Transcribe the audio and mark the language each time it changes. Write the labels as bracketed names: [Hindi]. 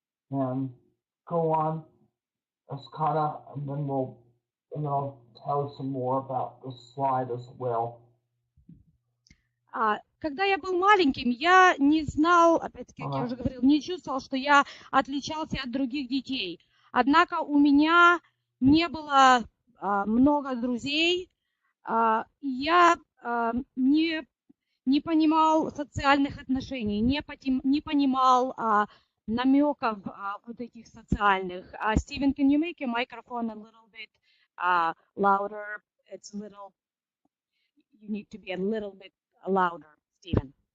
[English] And go on, Ascana, and then I'll tell you some more about the slide as well. [Russian] Когда я был маленьким, я не знал, опять-таки, как я уже говорил, не чувствовал, что я отличался от других детей. Однако у меня не было много друзей, я не понимал социальных отношений, не понимал намеков вот этих социальных. [English] Steven, can you make your microphone a little bit louder? It's a little, you need to be a little bit louder, Stephen.